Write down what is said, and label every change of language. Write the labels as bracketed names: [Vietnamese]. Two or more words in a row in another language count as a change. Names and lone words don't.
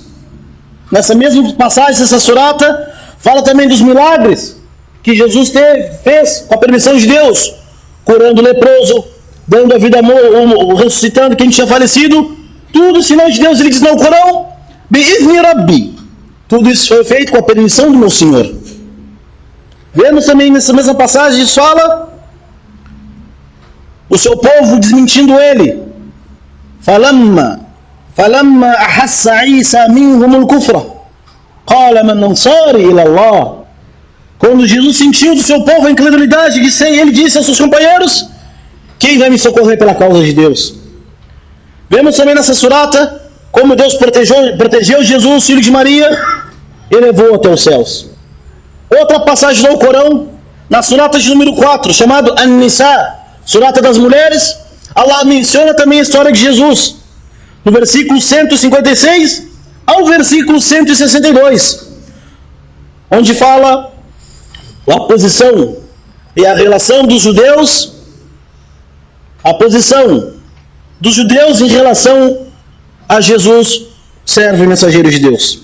[Portuguese] Nessa mesma passagem dessa surata, fala também dos milagres que Jesus fez com a permissão de Deus, curando o leproso, dando a vida amor, ressuscitando quem tinha falecido, tudo sinal de Deus. Ele diz no Corão, [Arabic] بإذن ربي, [Portuguese] tudo isso foi feito com a permissão do meu Senhor. Vemos também nessa mesma passagem, fala o seu povo desmentindo ele. [Arabic] فَلَمَّا أَحَسَّ عِيسَى مِنْهُمُ الْكُفْرَ قَالَ مَنْ أَنصَارِي إِلَى اللَّهِ. [Portuguese] Quando Jesus sentiu do seu povo a incredulidade, ele disse aos seus companheiros: quem vai me socorrer pela causa de Deus? Vemos também nessa surata como Deus protegeu Jesus, filho de Maria, e levou até os céus. Outra passagem do Corão, na surata de número 4, chamado An-Nisa, surata das mulheres, Allah menciona também a história de Jesus, no versículo 156 ao versículo 162, onde fala a posição e a relação dos judeus, a posição dos judeus em relação a Jesus, servo e mensageiro de Deus.